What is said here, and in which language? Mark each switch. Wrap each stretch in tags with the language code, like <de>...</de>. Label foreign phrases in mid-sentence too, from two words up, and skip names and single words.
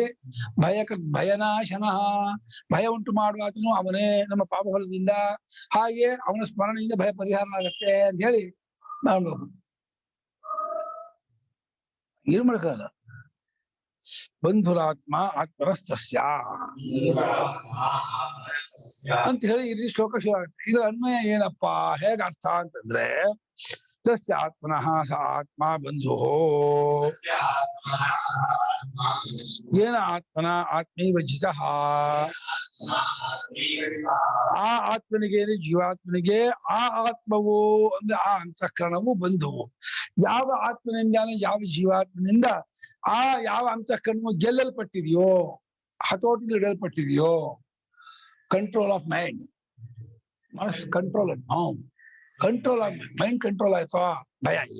<kn>ಭಯನಾಶನಃ, ಭಯ ಉಂಟು ಮಾಡುವಾತನು ಅವನೇ ನಮ್ಮ ಪಾಪ ಫಲದಿಂದ, ಹಾಗೆ ಅವನ ಸ್ಮರಣೆಯಿಂದ ಭಯ ಪರಿಹಾರ ಆಗುತ್ತೆ ಅಂತ ಹೇಳಿ ಮಾಡ್ಬೇಕು. ಏನ್ ಮಾಡಕ್ಕಾಗಲ್ಲ.</kn> <sa>ಬಂಧುರಾತ್ಮ ಆತ್ಮರಸ್ತಸ್ಯ</sa> <kn>ಅಂತ ಹೇಳಿ ಇಲ್ಲಿ ಶ್ಲೋಕ ಶುರು ಆಗುತ್ತೆ. ಇದರ ಅನ್ವಯ ಏನಪ್ಪಾ, ಹೇಗ ಅರ್ಥ ಅಂತಂದ್ರೆ,</kn> <sa>ತಸ್ಯ ಆತ್ಮನಃ ಸ ಆತ್ಮ ಬಂಧು, ಏನ ಆತ್ಮನ ಆತ್ಮೈವ ಜಿತಃ,</sa> <kn>ಆ ಆತ್ಮನಿಗೆ ಜೀವಾತ್ಮನಿಗೆ ಆ ಆತ್ಮವು ಅಂದ್ರೆ ಆ ಅಂತಃಕರಣವು ಬಂಧುವು. ಯಾವ ಆತ್ಮನಿಂದಾನೆ ಯಾವ ಜೀವಾತ್ಮನಿಂದ ಆ ಯಾವ ಅಂತಃಕರಣವು ಗೆಲ್ಲಲ್ಪಟ್ಟಿದೆಯೋ, ಹತೋಟಿಗೆ ಇಡಲ್ಪಟ್ಟಿದೆಯೋ,</kn> <en>control of mind,</en> <kn>ಮನಸ್ಸು</kn> <en>control control of mind control</en> <kn>ಆಯ್ತೋ ಭಯ ಇಲ್ಲ.</kn>